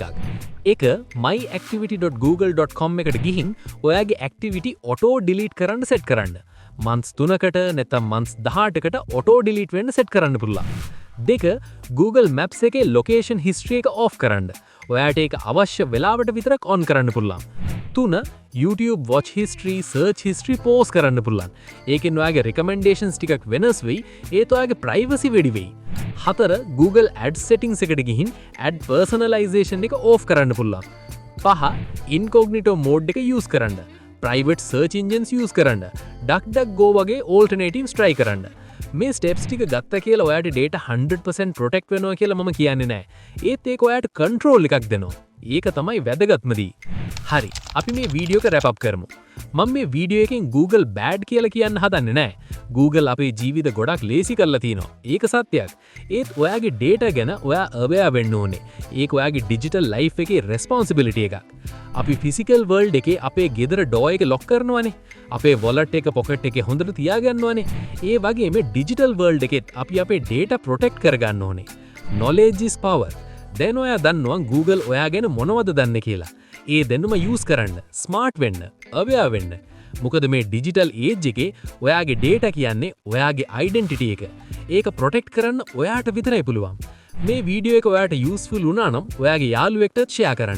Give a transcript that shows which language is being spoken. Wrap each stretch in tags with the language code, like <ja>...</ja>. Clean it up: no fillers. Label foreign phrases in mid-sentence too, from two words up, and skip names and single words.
<si>එක myactivity.google.com එකට ගිහින් ඔයාගේ activity</si> <en>auto delete</en> <si>කරන්න set කරන්න. months 3කට නැත්නම් months 18කට</si> <en>auto delete</en> <si>වෙන්න set කරන්න පුළුවන්. දෙක Google Maps එකේ</si> <en>location history</en> <si>එක off කරන්න. ඔයාට ඒක අවශ්‍ය වෙලාවට විතරක් on කරන්න පුළුවන්. 3 YouTube</si> <en>watch history, search history pause</en> <si>කරන්න පුළුවන්. ඒකෙන් ඔයාගේ recommendations ටිකක් වෙනස් වෙයි. ඒත් ඔයාගේ privacy වැඩි වෙයි. 4 Google Ads settings එකට ගිහින්</si> <en>ad personalization</en> <si>එක off කරන්න පුළුවන්. 5</si> <en>incognito mode</en> <si>එක use කරන්න.</si> <en>private search engines use</en> <si>කරන්න. DuckDuckGo වගේ</si> <en>alternatives try</en> <si>කරන්න. මේ steps ටික ගත්ත කියලා ඔයාට</si> <en>data 100% protect</en> <si>වෙනවා කියලා මම කියන්නේ නැහැ. ඒත් ඒක ඔයාට control එකක් දෙනවා. ඒක තමයි වැදගත්ම දේ. හරි. අපි මේ වීඩියෝ එක</si> <en>wrap up</en> <si>කරමු. මම මේ වීඩියෝ එකෙන් Google bad කියලා කියන්න හදන්නේ නැහැ. Google අපේ ජීවිත ගොඩක් ලේසි කරලා තිනවා. ඒක සත්‍යයක්. ඒත් ඔයාගේ data ගැන ඔයා aware වෙන්න ඕනේ. ඒක ඔයාගේ</si> <en>digital life</en> <si>එකේ responsibility එකක්. අපි</si> <en>physical world</en> <si>එකේ අපේ ගෙදර door එක lock කරනවානේ. අපේ wallet එක pocket එකේ හොඳට තියාගන්නවානේ. ඒ වගේ මේ</si> <en>digital world</en> <si>එකෙත් අපි අපේ</si> <en>data protect</en> <si>කරගන්න ඕනේ.</si> <en>Knowledge is power.</en> <si>දැන් ඔයා දන්නවා Google ඔයා ගැන මොනවද දන්නේ කියලා. ඒ දැනුම use කරන්න, smart වෙන්න, aware වෙන්න. මොකද මේ</si> <en>digital age</en> <si>එකේ ඔයාගේ data කියන්නේ ඔයාගේ identity එක. ඒක protect කරන්න ඔයාට විතරයි පුළුවන්. මේ වීඩියෝ එක ඔයාට useful වුණා නම් ඔයාගේ යාළුවෙක්ට share කරන්න.</si>